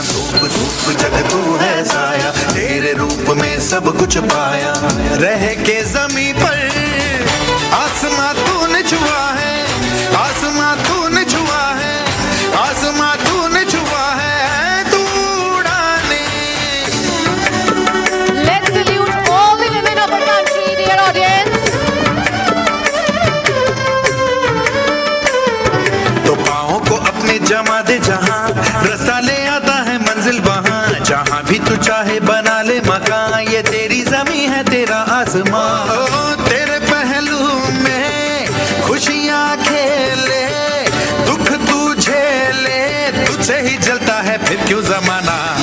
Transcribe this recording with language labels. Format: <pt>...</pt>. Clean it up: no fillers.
<hi>धूप धूप जग तू है साया, तेरे रूप में सब कुछ पाया। रह के ज़मीं पर आसमां तूने छुआ है, आसमां तूने छुआ है, आसमां तूने छुआ है। तू उड़ाने।</hi> <en>Let's salute all the women of our country, dear audience.</en> <hi>तो पाँव को अपने जमा दे जहाँ, रास्ता ले आता है मंजिल वहाँ। जहाँ भी तू चाहे बना ले मकान, ये तेरी ज़मीं है तेरा आसमां। तेरे पहलू में खुशियाँ खेले, दुख तू झेले, तुझसे ही जलता है फिर क्यों जमाना।</hi>